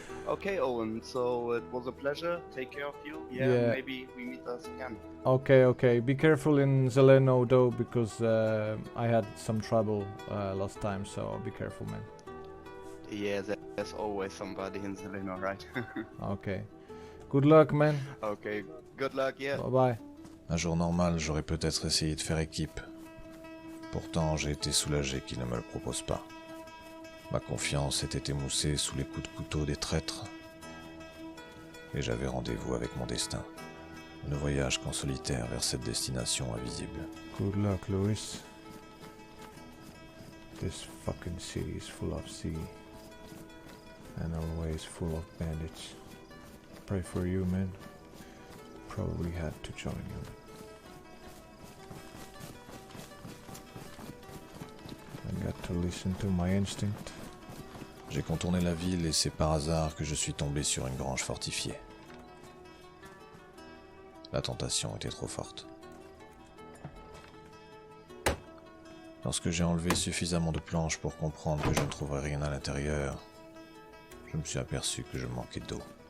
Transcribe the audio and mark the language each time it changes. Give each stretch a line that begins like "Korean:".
English: Okay, Owen. So it was a pleasure. Take care of you. Yeah, Yeah. maybe we meet us again. Okay, okay. Be careful in Zeleno though, because I had some trouble last time. So be careful, man. Yeah, there's always somebody in Zeleno, right? Okay. Good luck, man. Okay, good luck, yeah. Bye bye.
French: Un jour normal, j'aurais peut-être essayé de faire équipe. Pourtant, j'ai été soulagé qu'il ne me le propose pas. Ma confiance était émoussée sous les coups de couteau des traîtres. Et j'avais rendez-vous avec mon destin. Ne voyage qu'en solitaire vers cette destination invisible.
English: Good luck, Louis. This fucking city is full of sea. And always full of bandits. Pray for you, man. Probably had to join you. I got to listen to my instinct.
French: J'ai contourné la ville et c'est par hasard que je suis tombé sur une grange fortifiée. La tentation était trop forte. Lorsque j'ai enlevé suffisamment de planches pour comprendre que je ne trouverais rien à l'intérieur, je me suis aperçu que je manquais d'eau.